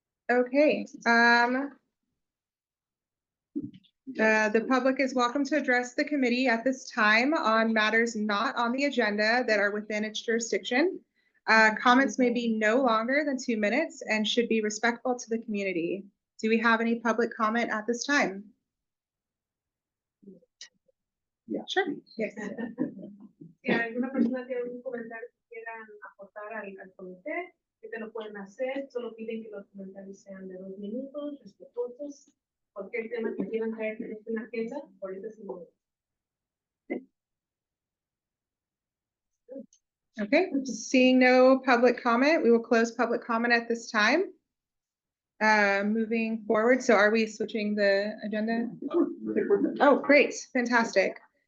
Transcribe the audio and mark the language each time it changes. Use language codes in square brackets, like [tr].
[en] Okay, the public is welcome to address the committee at this time on matters not on the agenda that are within its jurisdiction. Comments may be no longer than 2 minutes and should be respectful to the community. Do we have any public comment at this time? Yeah. Sure, yes. [es] Si alguna persona tiene algún comentario que quieran aportar al comité, que te lo pueden hacer, solo piden que los comentarios sean de 2 minutos, respetuosos. Cualquier tema que quieran traer en la agenda, ahorita sí lo. [en] Okay, seeing no public comment, we will close public comment at this time. Moving forward, so are we switching the agenda? Oh, great, fantastic.